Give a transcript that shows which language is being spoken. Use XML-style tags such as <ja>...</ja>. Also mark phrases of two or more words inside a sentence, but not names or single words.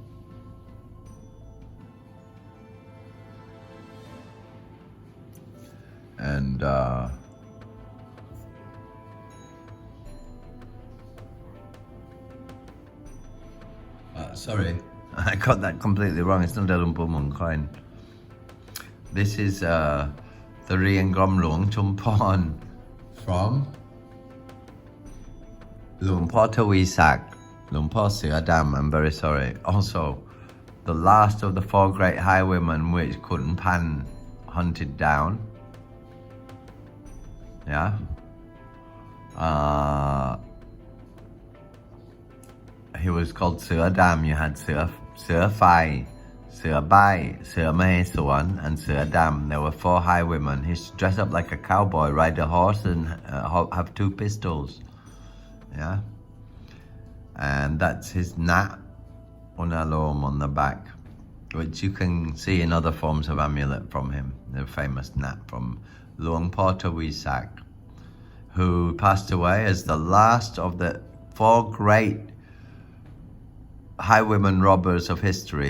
<en>And sorry, I got that completely wrong. It's not a Lumpu Mun coin. This is the Rian Grom Luang Chumpon from Luang Po Tawi Sak, Luang Po Sia Dam. I'm very sorry. Also, the last of the four great highwaymen which Khun Pan hunted down. Yeah. He was called Sir Dam. You had Sir Phai, Sir Bai, Sir Maheswan, and Sir Dam. There were four highwaymen. He used to dress up like a cowboy, ride a horse, and have two pistols. Yeah. And that's his nat unalom on the back, which you can see in other forms of amulet from him. The famous nat from Luang Po Tawi Sak, who passed away as the last of the four great highwayman robbers of history.</en>